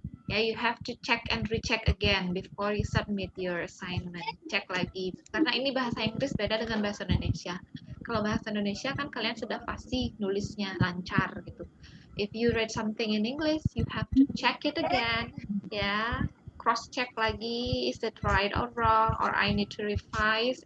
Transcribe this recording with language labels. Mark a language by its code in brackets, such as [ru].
[en] Ya, you have to check and recheck again before you submit your assignment. [id] Cek lagi, karena ini bahasa Inggris beda dengan bahasa Indonesia. Kalau bahasa Indonesia kan kalian sudah pasti nulisnya lancar gitu. [en] If you read something in English, you have to check it again. Ya, cross check lagi, is it right or wrong, or I need to revise.